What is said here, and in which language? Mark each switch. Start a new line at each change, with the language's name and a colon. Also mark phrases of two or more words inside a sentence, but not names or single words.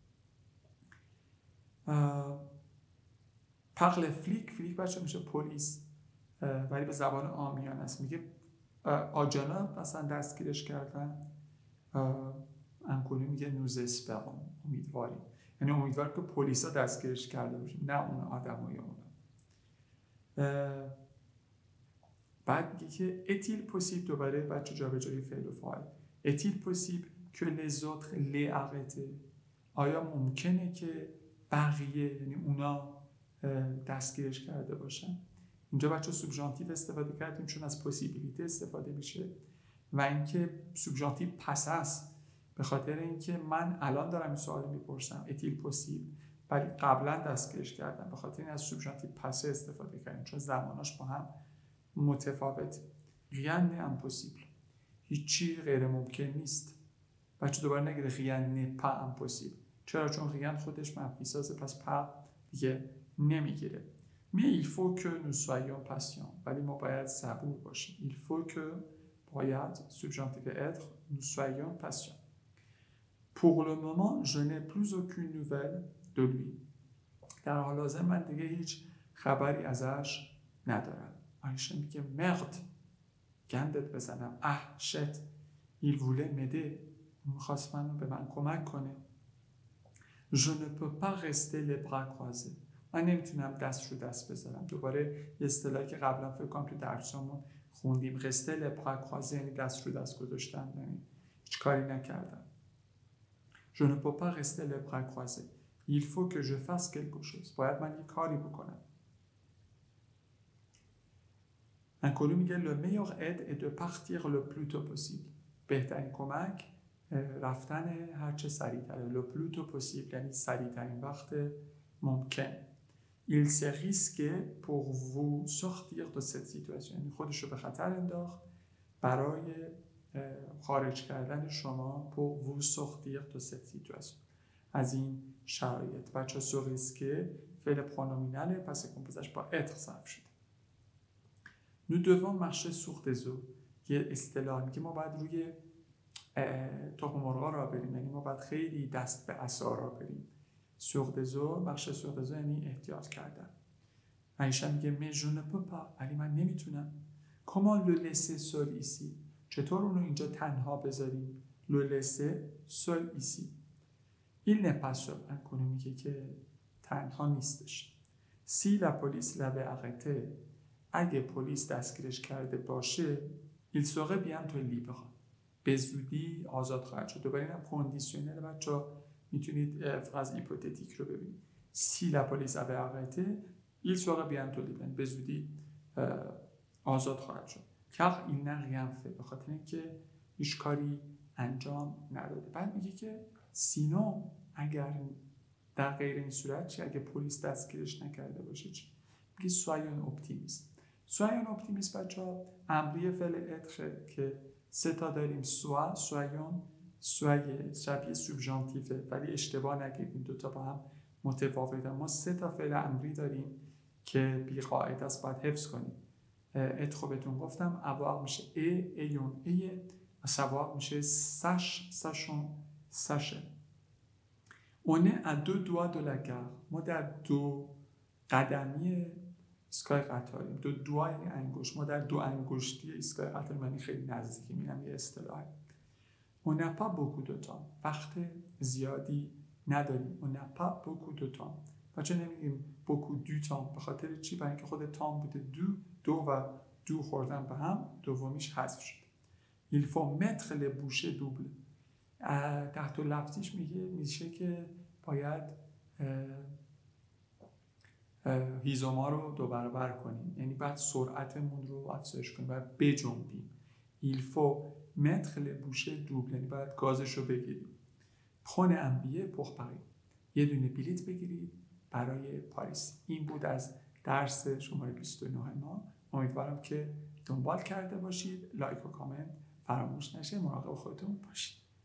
Persian: پقل فلیک بچه میشه پلیس ولی به زبان عامیانه است میگه آجانا مثلا دستگیرش کردن انکونی میگه
French: nous espérons
Persian: امیدواریم یعنی امیدوار که پلیسا دستگیرش کرده باشیم نه اون آدمای اونا بعد میگه که
French: est-il possible
Persian: دوباره بچه جابجایی فعل و فاعل
French: est-il possible
Persian: که
French: les autres les arrêter
Persian: آیا ممکنه که بقیه یعنی اونا دستگیرش کرده باشن اینجا بچه سوبژانتیو استفاده کردیم چون از پوسیبیلیته استفاده میشه و اینکه سوبژانتیو پس است به خاطر اینکه من الان دارم این سوال میپرسم
French: est-il possible
Persian: ولی قبلا دستگیرش کردم به خاطر این از سوبژانتیو پس استفاده کردیم چون زماناش با هم متفاوت
French: rien n'est impossible
Persian: هیچی غیر ممکن نیست بچه دوباره نگیره
French: rien n'est pas impossible
Persian: چرا چون
French: rien
Persian: خودش منفی سازه پس
French: pas
Persian: دیگه نمیگیره
French: mais il faut que nous soyons patients
Persian: ولی ما باید صبور باشیم
French: il faut que
Persian: باید
French: subjonctif être nous soyons patients pour le moment je n'ai plus aucune nouvelle de lui
Persian: در حال حاضر من دیگه هیچ خبری ازش ندارم آیشه میگه مرد گندت بزنم شت
French: il voulait m'aider
Persian: میخواست به من کمک کنه
French: je ne peux pas rester les bras croisés
Persian: من نمیتونم دست رو دست بذارم دوباره یه اصطلاحی که قبلا فکر کنم تو درسامون خوندیم
French: rester les bras croisés
Persian: یعنی دست رو دست گذاشتن یعنی هیچ کاری نکردم
French: je ne peux pas rester les bras croisés il faut que je fasse quelque chose
Persian: باید من یه کاری بکنم انکولو میگه
French: le meilleur aide est de partir le plus tôt possible
Persian: بهترین کمک رفتن هرچه سریعتره
French: le plus tôt possible
Persian: یعنی سریعترین وقت ممکن
French: il s'est risqué pour vous sortir de cette situation
Persian: یعنی خودش رو به خطر انداخت برای خارج کردن شما
French: pour vous sortir de cette situation
Persian: از این شرایط بچه
French: se risquer
Persian: فعل پرونومیناله پس کمپوزش با être صرف شده
French: nous devons marcher sur des eaux
Persian: یه اصطلاح که ما باید روی تخم مرغا را بریم یعنی ما باید خیلی دست به عصا را بریم
French: sur des eaux marcher sur des eaux
Persian: یعنی احتیاط کردن عایشه میگه
French: mais je ne peux pas
Persian: ولی من نمیتونم
French: comment le laisser seul ici
Persian: چطور اونو اینجا تنها بذاریم
French: le laisser seul ici il n'est pas seul
Persian: انکونو میگه که تنها نیستش
French: si la police l'avait arrêté
Persian: اگه پلیس دستگیرش کرده باشه
French: il serait bientôt libre
Persian: به زودی آزاد خواهد شد دوباره اینم کندیشنل بچه‌ها میتونید فراز هیپوتتیک رو ببینید
French: si la police avait arrêté il serait bientôt libre
Persian: به زودی آزاد خواهد شد
French: car il n'a rien fait
Persian: به خاطر اینکه هیچ کاری انجام نداده بعد میگه که سینو اگر در غیر این صورت چی اگه پلیس دستگیرش نکرده باشه چی میگه
French: soyons optimistes soyons optimistes
Persian: بچه‌ها امری فعل être که سه تا داریم soyons شبیه سوبژانتیفه ولی اشتباه نگیرید این دوتا با هم متفاوته ما سه تا فعل امری داریم که بی قاعده است باید حفظ کنیم اتخو بهتون گفتم
French: avoir میشه
Persian: ایون و savoir میشه
French: sachon sache on est à 2 doigts de la gare
Persian: ما در 2 قدمی ایستگاه قطاریم 2 دوا یعنی انگشت ما در 2 انگشتی ایستگاه قطار یعنی خیلی نزدیکیم اینم یه اصطلاحه
French: on n'a pas beaucoup de temps
Persian: وقت زیادی نداریم
French: on n'a pas beaucoup de temps
Persian: بچه نمیگیم
French: beaucoup du temps
Persian: به خاطر چی؟ برای اینکه خود تام بوده دو و دو خوردن به هم، دومیش حذف شد.
French: il faut mettre les bouchées doubles.
Persian: تحت لفظیش میشه که باید هیزوما رو 2 برابر کنیم، یعنی باید سرعتمون رو افزایش کنیم، باید بجنبیم.
French: il faut mettre les bouchées doubles،
Persian: یعنی باید گازش رو بگیریم.
French: prenez un billet pour Paris،
Persian: یه دونه بلیت بگیرید برای پاریس. این بود از درس شماره 29 ما. امیدوارم که دنبال کرده باشید. لایک و کامنت فراموش نشه. مراقب خودتون باشید.